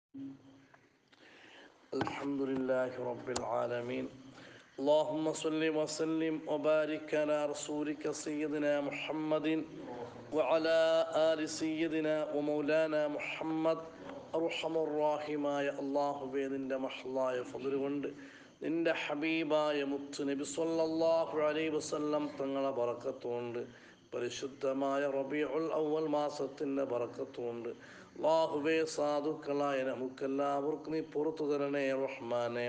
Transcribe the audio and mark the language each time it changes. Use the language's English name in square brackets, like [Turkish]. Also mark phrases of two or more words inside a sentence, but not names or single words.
[Arabic] الحمد لله رب العالمين. اللهم صل وسلم وبارك على رسولك سيدنا محمد وعلى آل سيدنا ومولانا محمد. [Malayalam] അർഹമർറാഹിമായ അല്ലാഹുവേ, നിൻ്റെ മഹ്ലായ ഫദ്ല് കൊണ്ട് നിൻ്റെ ഹബീബായ മുത്ത് നബി [Arabic] صلى الله عليه وسلم [Malayalam] തങ്ങളെ ബറക്കത്തുകൊണ്ട് പരിശുദ്ധമായ റബീഉൽ അവ്വൽ മാസത്തിൻ്റെ ബറക്കത്തുകൊണ്ട് അല്ലാഹുവേ, സാധുക്കളായ നമുക്കെല്ലാവർക്കും നീ പുറത്തു തരണേ റഹ്മാനെ.